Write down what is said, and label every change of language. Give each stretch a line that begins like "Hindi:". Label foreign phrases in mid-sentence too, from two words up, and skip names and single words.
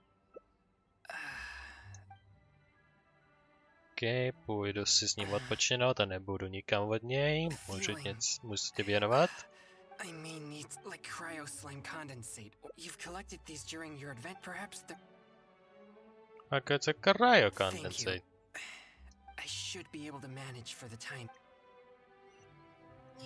Czech: OK, půjdu si s ním odpočinout a nebudu nikam od něj. Můžu tě věnovat.
English: I may need like cryo slime condensate. You've collected these during your event, perhaps. Okay, it's a cryo Thank condensate. you. I should be able to manage for the time.